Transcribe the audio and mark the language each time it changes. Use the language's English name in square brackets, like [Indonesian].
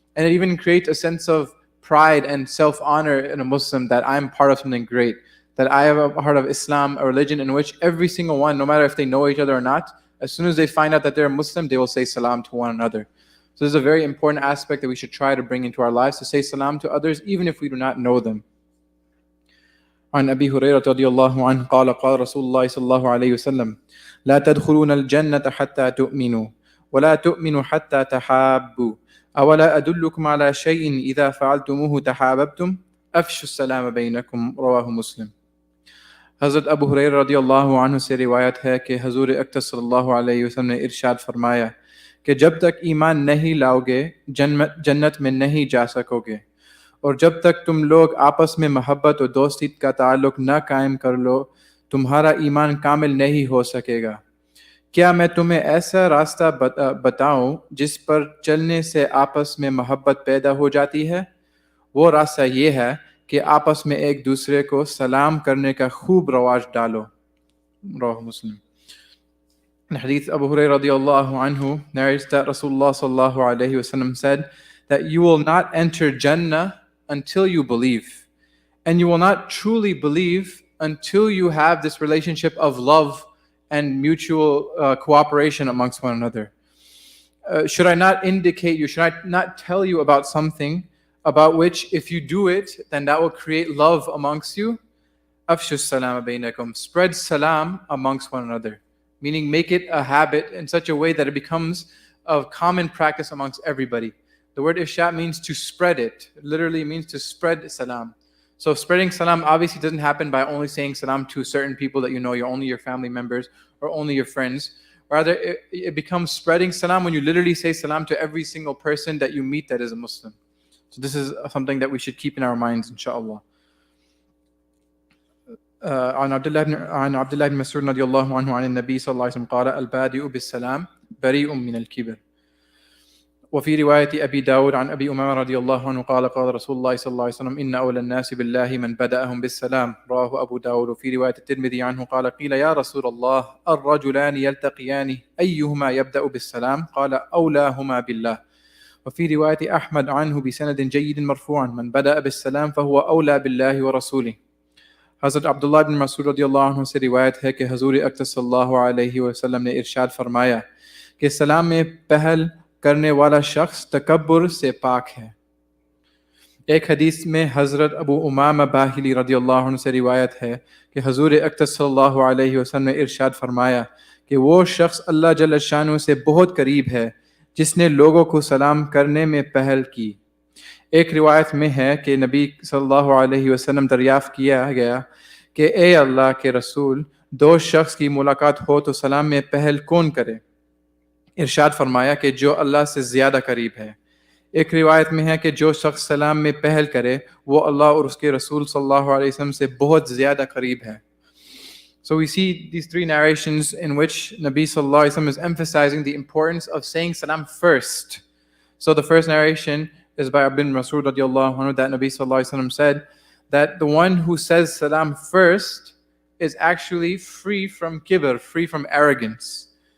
[English] And it even creates a sense of pride and self-honor in a Muslim, that I'm part of something great, that I am a part of Islam, a religion in which every single one, no matter if they know each other or not, as soon as they find out that they're a Muslim, they will say salam to one another. So this is a very important aspect that we should try to bring into our lives, to say salam to others even if we do not know them. [Arabic] عن أبي هريرة رضي الله عنه قال قال رسول الله صلى الله عليه وسلم لا تدخلون الجنة حتى تؤمنوا ولا تؤمنوا حتى تحابوا أولا أدلكم على شيء إذا فعلتموه تحاببتم أفشوا السلام بينكم رواه مسلم. [Hindi] हज़रत अबू हुरैरा रदियल्लाहु अन्हु से रिवायत है कि हजूर अक़दस सल्लल्लाहु अलैहि वसल्लम ने इरशाद फरमाया कि जब तक ईमान नहीं लाओगे जन्नत में नहीं जा सकोगे, और जब तक तुम लोग आपस में मोहब्बत और दोस्ती का ताल्लुक़ न कायम कर लो, तुम्हारा ईमान कामिल नहीं हो सकेगा। क्या मैं तुम्हें ऐसा रास्ता बताऊं जिस पर चलने से आपस में मोहब्बत पैदा हो जाती है? वो रास्ता ये है कि आपस में एक दूसरे को सलाम करने का खूब रवाज डालो। रवाह मुस्लिम। [English] In Hadith, Abu Hurairah radiallahu anhu narrates that Rasulullah sallallahu alayhi wasallam said that you will not enter Jannah until you believe. And you will not truly believe until you have this relationship of love and mutual cooperation amongst one another. Should I not indicate you, should I not tell you about something about which if you do it, then that will create love amongst you? [Arabic] Afshu salam bainakum. [English] Spread salam amongst one another. Meaning make it a habit in such a way that it becomes a common practice amongst everybody. The word ifsha means to spread it. It literally means to spread salam. So spreading salam obviously doesn't happen by only saying salam to certain people that you know, you're only your family members or only your friends. Rather, it becomes spreading salam when you literally say salam to every single person that you meet that is a Muslim. So this is something that we should keep in our minds, inshallah. [Arabic] عن عبد الله بن مسعود رضي الله عنه عن النبي صلى الله عليه وسلم قال البادئ بالسلام بريء من الكبر. وفي رواية أبي داود عن أبي أمامة رضي الله عنه قال قال رسول الله صلى الله عليه وسلم إن أولى الناس بالله من بدأهم بالسلام. رواه أبو داود. وفي رواية الترمذي عنه قال قيل يا رسول الله الرجلان يلتقيان أيهما يبدأ بالسلام؟ قال أولاهما بالله. وفي رواية أحمد عنه بسند جيد مرفوعا من بدأ بالسلام فهو أولى بالله ورسوله. [Hindi] हज़रत अब्दुल्लाह बिन मसूद रज़ियल्लाहु अन्हु से रिवायत है कि हुज़ूर अक़दस सल्लल्लाहु अलैहि वसल्लम ने इरशाद फरमाया कि सलाम में पहल करने वाला शख्स तकब्बुर से पाक है। एक हदीस में हज़रत अबू उमामा बाहिली रज़ियल्लाहु अन्हु से रिवायत है कि हुज़ूर अक़दस सल्लल्लाहु अलैहि वसल्लम ने इरशाद फरमाया कि वो शख्स अल्लाह जल्ल शानु से बहुत करीब है जिसने लोगों को सलाम करने में पहल की। एक रिवायत में है कि नबी सल्लल्लाहु अलैहि वसल्लम दरियाफ़्त किया गया कि ए अल्लाह के रसूल, दो शख्स की मुलाकात हो तो सलाम में पहल कौन करे? इरशाद फरमाया कि जो अल्लाह से ज़्यादा करीब है। एक रिवायत में है कि जो शख्स सलाम में पहल करे वो अल्लाह और उसके रसूल सल्लल्लाहु अलैहि वसल्लम से बहुत ज़्यादा करीब है। [English] So we see these three narrations in which Nabi sallallahu alaihi wasallam is emphasizing the importance of saying salam first. So the first narration is by Ibn Mas'ud radiallahu anhu that Nabi sallallahu alaihi wasallam said that the one who says salam first is actually free from kibr, free from arrogance.